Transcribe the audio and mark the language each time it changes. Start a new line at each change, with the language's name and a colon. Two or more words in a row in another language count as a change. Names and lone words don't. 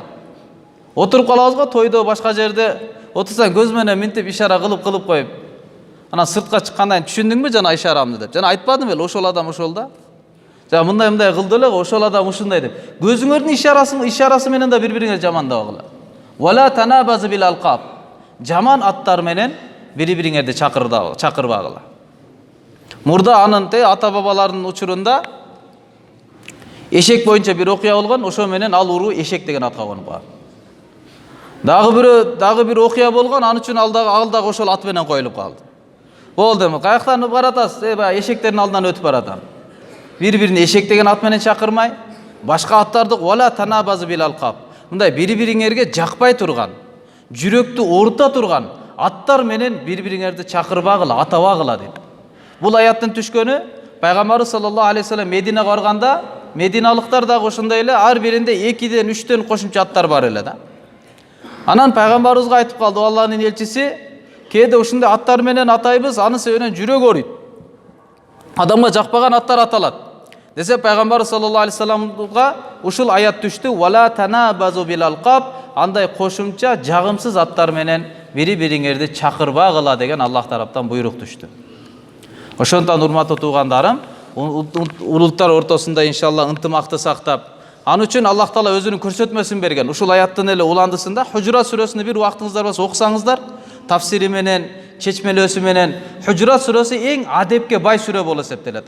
Kyrgyz: Отуруп калабыз го тойдо башка жерде, отурсаң көз менен минтип ишара кылып коюп, ана сыртка чыккандан түшүндүңбү жана ишарамды деп. Жана айтпадым беле ошол адам ошол да. Жана мындай кылды эле ошол адам ушундай деп. Көзүңөрдүн ишарасы менен да бири-бириңерди жамандабагыла.
Arabic: ولا تنابزوا بالألقاب.
Kyrgyz: Жаман аттар менен бири-бириңерди чакырбагыла. Мурда анын ата бабалардын учурунда эшек боюнча бир окуя болгон, ошо менен ал уруу эшек деген атка конуп калган. Дагы бир окуя болгон, аны үчүн ал дагы ошол ат менен коюлуп калды. Болду эми каяктан баратасыз? Эшектердин алдынан өтүп баратам. Бири-бирине эшек деген ат менен чакырмай, башка аттарды
Arabic: ولا تنابزوا بالألقاب.
Kyrgyz: Мындай бири-бириңерге жакпай турган, жүрөктү оорута турган аттар менен бири-бириңерди чакырбагыла, атабагыла дейт. Бул аяттын түшкөнү пайгамбарыбыз
Arabic: صلى الله عليه وسلم
Kyrgyz: Мединага барганда, мединалыктар дагы ошондой эле ар биринде 2-ден 3-тен кошумча аттар бар эле да. Анан пайгамбарыбызга айтып калды, Алланын элчиси, кээде ушундай аттар менен атайбыз, аны себебинен жүрөк ооруйт. Адамга жакпаган аттар аталат. Десе пайгамбарыбыз
Arabic: صلى الله عليه وسلم
Kyrgyz: ушул аят түштү.
Arabic: ولا تنابزوا بالألقاب.
Kyrgyz: Андай кошумча жагымсыз аттар менен бири-бириңерди чакырбагыла деген Аллах тараптан буйрук түштү. Ошондон урматтуу туугандарым, улуттар ортосунда иншалла ынтымакты сактап, аны үчүн Аллах Таала өзүнүн көрсөтмөсүн берген. Ушул аяттын эле уландысында Хужурат сүрөсүнү бир убактыңыздар болсо окусаңыздар, тафсири менен, чечмелөөсү менен Хужурат сүрөсү эң адепке бай сүрө болуп эсептелет.